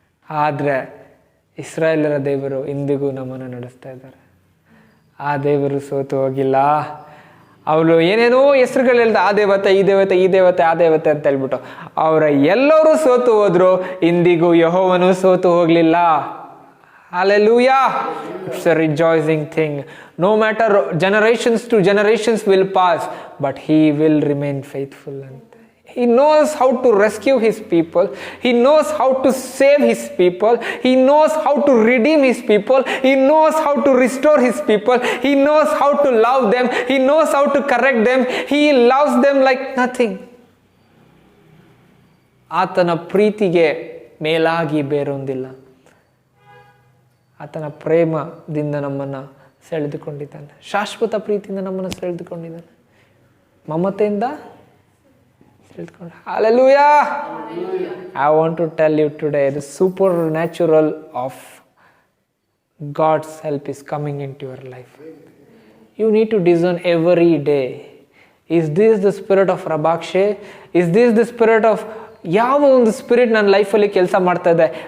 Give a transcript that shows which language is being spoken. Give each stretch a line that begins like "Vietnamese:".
Kannada: ಆದರೆ ಇಸ್ರಾಯೇಲರ ದೇವರು ಇಂದಿಗೂ ನಮ್ಮನ್ನು ನಡೆಸ್ತಾ ಇದ್ದಾರೆ. ಆ ದೇವರು ಸೋತು ಹೋಗಿಲ್ಲ. ಅವಳು ಏನೇನೋ ಹೆಸರುಗಳು ಹೇಳ್ದ, ಆ ದೇವತೆ, ಈ ದೇವತೆ, ಈ ದೇವತೆ, ಆ ದೇವತೆ ಅಂತ ಹೇಳ್ಬಿಟ್ಟು ಅವರ ಎಲ್ಲರೂ ಸೋತು ಹೋದ್ರು, ಇಂದಿಗೂ ಯೆಹೋವನು ಸೋತು ಹೋಗಲಿಲ್ಲ.
English: Hallelujah. It's a rejoicing thing. No matter generations to generations will pass, but he will remain faithful. He knows how to rescue his people. He knows how to save his people. He knows how to redeem his people. He knows how to restore his people. He knows how to love them. He knows how to correct them. He loves them like nothing.
Kannada: ಆತನ ಪ್ರೀತಿಗೆ ಮೇಲಾಗಿ ಬೇರೊಂದಿಲ್ಲ. ಆತನ ಪ್ರೇಮದಿಂದ ನಮ್ಮನ್ನು ಸೆಳೆದುಕೊಂಡಿದ್ದಾನೆ. ಶಾಶ್ವತ ಪ್ರೀತಿಯಿಂದ ನಮ್ಮನ್ನು ಸೆಳೆದುಕೊಂಡಿದ್ದಾನೆ. ಮಮತೆಯಿಂದ Hallelujah.
English: I want to tell you today, the supernatural of God's help is coming into your life. You need to discern every day. Is this the spirit of Rabakshe? Is this the spirit of
Kannada: ಯಾವ ಒಂದು spirit ನನ್ನ ಲೈಫಲ್ಲಿ ಕೆಲಸ ಮಾಡ್ತಾ ಇದೆ?